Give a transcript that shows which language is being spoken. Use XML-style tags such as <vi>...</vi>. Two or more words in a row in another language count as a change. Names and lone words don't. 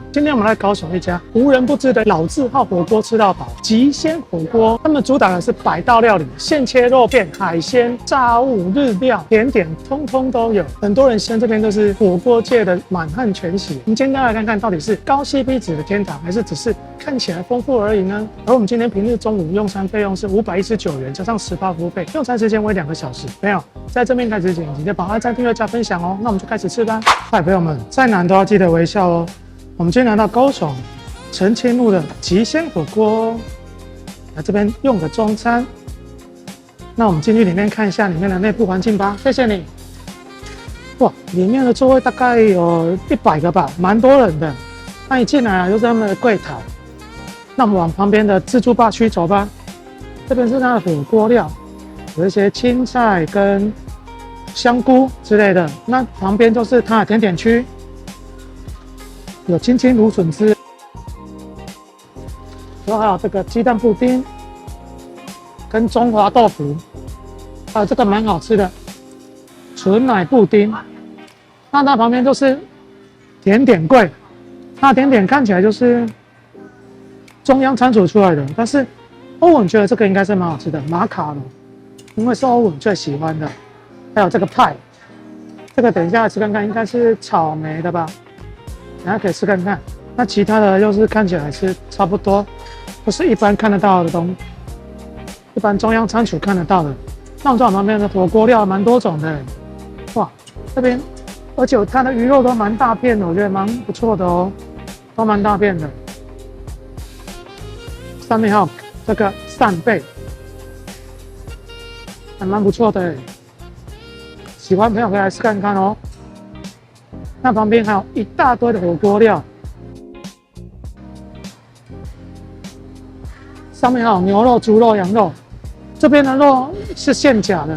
<zh>今天我們來高雄一家無人不知的老字號火鍋吃到飽極鮮火鍋，他們主打的是百道料理，現切肉片、海鮮、炸物、日料、甜點，通通都有。很多人嫌這邊都是火鍋界的滿漢全席。我們今天來看看，到底是高 CP 值的天堂，還是只是看起來豐富而已呢？而我們今天平日中午用餐費用是519元，加上18服務費，用餐時間為2個小時。沒有，在正面開始前，記得幫按讚、訂閱、加分享哦。那我們就開始吃吧。嗨，朋友們，再難都要記得微笑哦。我們今天來到高雄澄清路的極鮮火鍋。來這邊用個中餐，那我們進去裡面看一下裡面的內部環境吧。謝謝你。哇，裡面的座位大概有100個吧，蠻多人的。那一進來啊，就是他們的櫃檯。那我們往旁邊的自助吧區走吧。這邊是它的火鍋料，有一些青菜跟香菇之類的。那旁邊就是它的甜點區，有青青蘆筍汁。然後還有這個雞蛋布丁跟中華豆腐，還有這個蠻好吃的純奶布丁。那它旁邊就是甜點櫃，那甜點看起來就是中央餐廚出來的，但是歐文覺得這個應該是蠻好吃的馬卡龍，因為是歐文最喜歡的。還有這個派，這個等一下吃看看，應該是草莓的吧，等下可以吃看看。那其他的又是看起來是差不多。不是一般看得到的東西，一般中央餐廚看得到的。那我們旁邊的火鍋料蠻多種的，哇，這邊而且它的魚肉都蠻大片的，我覺得蠻不錯的哦，都蠻大片的。上面還有這個扇貝，還蠻不錯的，喜歡朋友可以來試看看哦。那旁邊還有一大堆的火鍋料。上面還有牛肉、豬肉、羊肉，這邊的肉是現夾的。</zh>